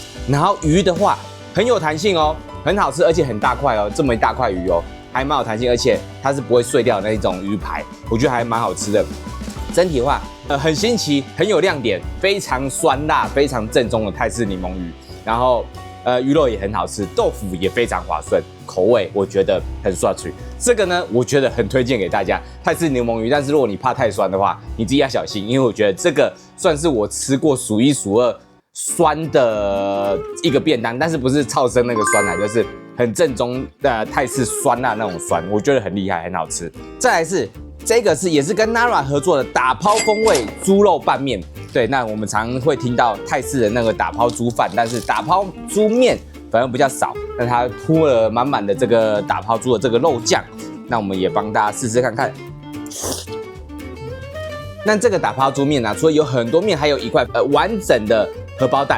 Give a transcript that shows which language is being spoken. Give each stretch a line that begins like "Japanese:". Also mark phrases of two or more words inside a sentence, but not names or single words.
Chinese: 然後魚的話很有彈性哦，很好吃，而且很大塊哦，這麼一大塊魚哦。還蠻有彈性，而且它是不會碎掉的那一種魚排，我覺得還蠻好吃的。整體的話，很新奇，很有亮點，非常酸辣，非常正宗的泰式檸檬魚。然後，魚肉也很好吃，豆腐也非常滑順，口味我覺得很刷嘴。這個呢，我覺得很推薦給大家泰式檸檬魚。但是如果你怕太酸的話，你自己要小心，因為我覺得這個算是我吃過數1數2酸的一個便當，但是不是超生那個酸啦，就是很正宗的泰式酸辣那種酸，我覺得很厲害，很好吃。再來是這個也是跟 Nara 合作的打拋風味豬肉拌麵。對，那我們常會聽到泰式的那個打拋豬飯，但是打拋豬麵反而比較少，但它鋪了滿滿的這個打拋豬的這個肉醬。那我們也幫大家試試看看。那這個打拋豬麵呢，除了有很多麵，還有一塊完整的荷包蛋。